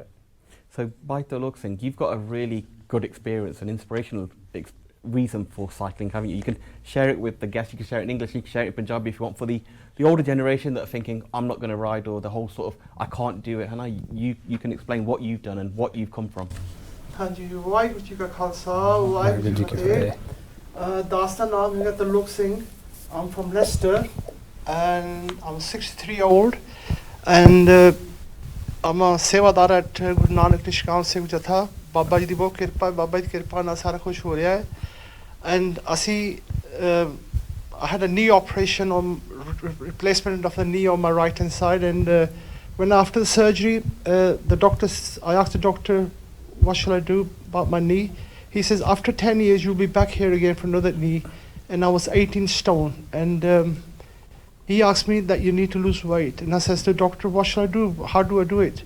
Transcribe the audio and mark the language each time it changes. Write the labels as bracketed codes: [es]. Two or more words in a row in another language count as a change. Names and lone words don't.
[en] So by the looks thing, you've got a really good experience, an inspirational reason for cycling, haven't you? You can share it with the guests, you can share it in English, you can share it in Punjabi if you want, for the older generation that are thinking, I'm not going to ride, or the whole sort of, I can't do it. Hannah, you can explain what you've done and what you've come from. [pa] ਹਾਂਜੀ ਵਾਹਿਗੁਰੂ ਜੀ ਕਾ ਖਾਲਸਾ ਵਾਹਿਗੁਰੂ ਜੀ ਕੀ ਫਤਿਹ ਦਾਸ ਦਾ ਨਾਮ ਹੈਗਾ ਤਰਲੋਕ ਸਿੰਘ [en] I'm from Leicester and I'm 63 years old and I'm a ਸੇਵਾਦਾਰ at ਗੁਰੂ ਨਾਨਕ ਨਿਸ਼ਕਾਮ ਸਿੰਘ ਜਥਾ [pa] ਬਾਬਾ ਜੀ ਦੀ ਬਹੁਤ ਕਿਰਪਾ ਬਾਬਾ ਜੀ ਦੀ ਕਿਰਪਾ ਨਾਲ ਸਾਰਾ ਕੁਝ ਹੋ ਰਿਹਾ ਹੈ [en] and ਅਸੀਂ I had a knee operation on replacement of the knee on my right hand side and when after the surgery I asked the doctor what shall I do about my knee. He says after 10 years you'll be back here again for another knee, and I was 18 stone and he asked me that you need to lose weight, and I says to the doctor, what shall I do, how do I do it?